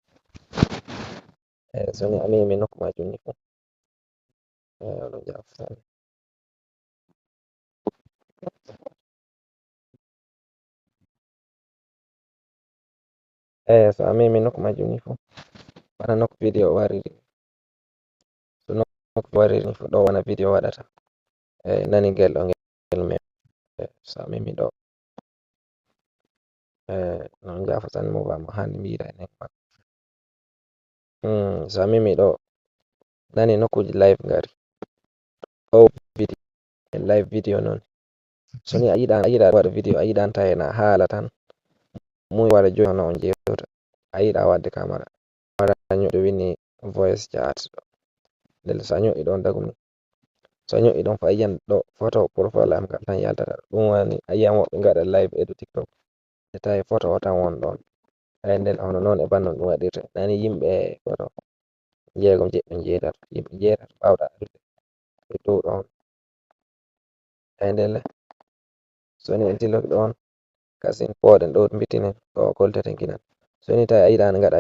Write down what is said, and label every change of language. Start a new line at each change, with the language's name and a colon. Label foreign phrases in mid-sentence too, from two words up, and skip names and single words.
Fula: so ni a memi nokku majum ni fu oɗon jafa tan so a memi nokku majum ni fu bana nokku video wariri so nokku wariri ni fu ɗo wona video waɗata nani gel ɗo ngel mem so a memi ɗo non jafa tan mo bamo hani mbiɗa enen so a memi ɗo nani nokkuji live ngari ɗo video live video noon so ni a yiɗa waɗa video a yiɗan ta hena haala tan muy wara joni hono on jewta a yiɗa wadde camera wara ñoɗo winni
English: voice chat
Fula: ndel so a ño'i ɗon dagum ni so a ño'i ɗon fu a yiyan ɗo
English: photo profile
Fula: am kam tan yaltata ɗum wani a yiyan woɓɓe ngaɗa live e dow TikTok e tawi photo o tan won ɗon nden hono noon e bannon ɗum waɗirte nani yimɓe photo jeegom jeɗɗo jeetati yimɓe jeetati bawɗa arde e dow ɗon ndelle so ni en tilloki ɗon kasin poɗen ɗo bitinen ko kolteten kinan so ni tawi a yiɗani ngaɗa